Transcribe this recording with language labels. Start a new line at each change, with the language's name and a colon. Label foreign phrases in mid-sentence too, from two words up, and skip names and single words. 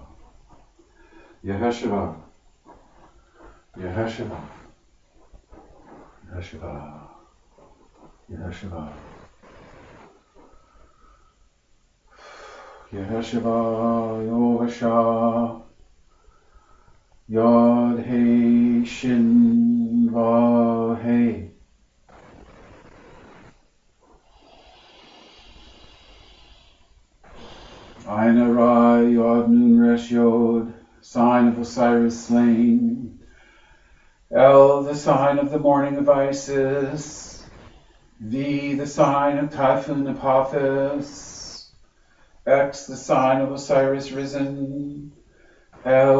English: Yaheshua. Yaheshua. Yaheshua. Yaheshua. Yaheshua, Yovasha, Yod He Shin Va He. Aina Ra Yod Nun Resh Yod, sign of Osiris slain. El, the sign of the morning of Isis. V, the sign of Typhon Apophis. X, the sign of Osiris risen.